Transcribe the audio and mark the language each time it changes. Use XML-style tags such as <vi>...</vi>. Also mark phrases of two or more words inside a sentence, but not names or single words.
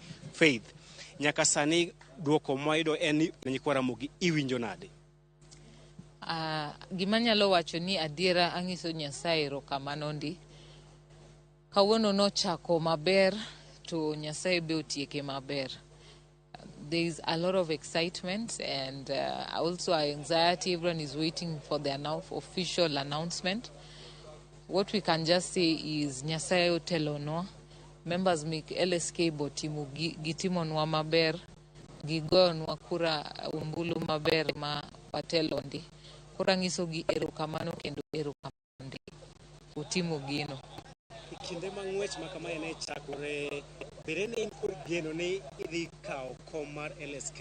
<luo>Faith, nyaka sani duoko mwayudo en ni nyikwa Ramogi iwinjo nade? Gima nyalo wacho ni adiera ang'iso Nyasaye erokamano ndi. Kawuono nochako maber to Nyasaye be otieke maber.</luo> <en>There is a lot of excitement and also anxiety. Everyone is waiting for the official announcement. What we can just say is</en> <luo>Nyasaye otelonwa. Members make LSK botimo gitimonwa maber, gigonwa kura umbulu maber ma watelo ndi. Kura ngiso gi erokamano kendo erokamano ndi. Utimo gino. Kinde mang'wech ma kamae ne chakore, bere ne in kod geno ni idhi kawo kom mar LSK?</luo>